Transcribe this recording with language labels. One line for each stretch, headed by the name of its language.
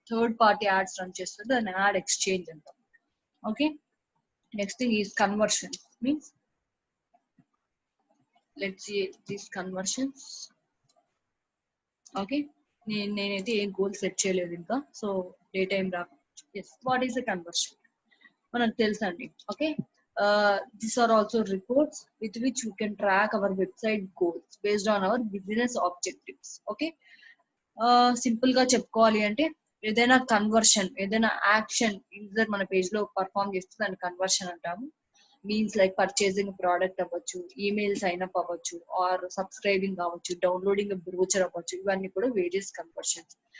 Telugu: Third party ads run చేస్తుంటే దాన్ని add exchange అంటాం. Okay,
English: Next thing is conversion means let's see these conversions.
Telugu: Okay, నేనైతే ఏం goal set చేయలేదు ఇంకా, సో డేటా ఏం రాక.
English: yes, what is the conversion
Telugu: మనకు తెలుసండి.
English: Okay, these are also reports with which we can track our website goals based on our business objectives.
Telugu: Okay, simple గా చెప్పుకోవాలి అంటే ఏదైనా కన్వర్షన్, ఏదైనా యాక్షన్ యూజర్ మన పేజ్ లో పర్ఫామ్ చేస్తే దాన్ని కన్వర్షన్ అంటాము. మీన్స్ లైక్ పర్చేసింగ్ ప్రోడక్ట్ అవ్వచ్చు, ఈమెయిల్ సైన్ అప్ అవ్వచ్చు, ఆర్ సబ్స్క్రైబింగ్ అవ్వచ్చు, డౌన్లోడింగ్ బ్రోచర్ అవ్వచ్చు, ఇవన్నీ కూడా వేరియస్ కన్వర్షన్స్.